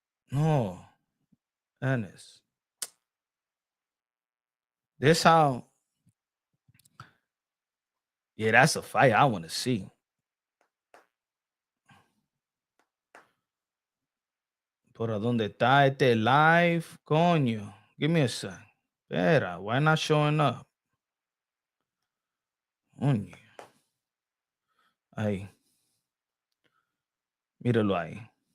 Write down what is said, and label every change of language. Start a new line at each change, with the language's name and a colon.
English: No. Ennis. This how. Yeah, that's a fight I want to see.
Spanish: ¿Por dónde está este live?
English: Coño. Give me a sec. Espera, why not showing up?
Spanish: Coño. Ahí. Míralo ahí.